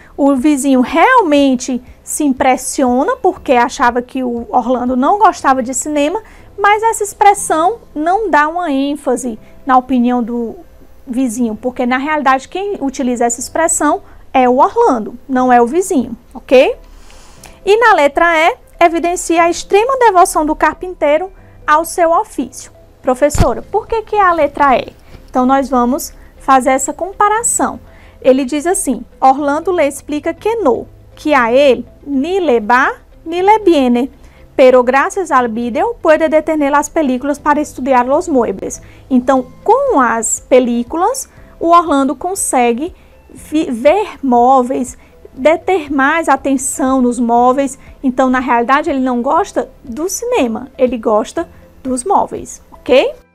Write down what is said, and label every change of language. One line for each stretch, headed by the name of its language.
Portuguese: O vizinho realmente se impressiona porque achava que o Orlando não gostava de cinema, mas essa expressão não dá uma ênfase na opinião do vizinho, porque na realidade quem utiliza essa expressão é o Orlando, não é o vizinho, ok? E na letra E, evidencia a extrema devoção do carpinteiro ao seu ofício. Professora, por que é a letra E? Então nós vamos fazer essa comparação. Ele diz assim:
Spanish: Orlando le explica que a él ni le va ni le viene, pero gracias al vídeo puede detener las películas para estudiar los muebles.
Portuguese: Então, com as películas, o Orlando consegue ver móveis, deter mais atenção nos móveis. Então, na realidade, ele não gosta do cinema, ele gosta dos móveis, ok?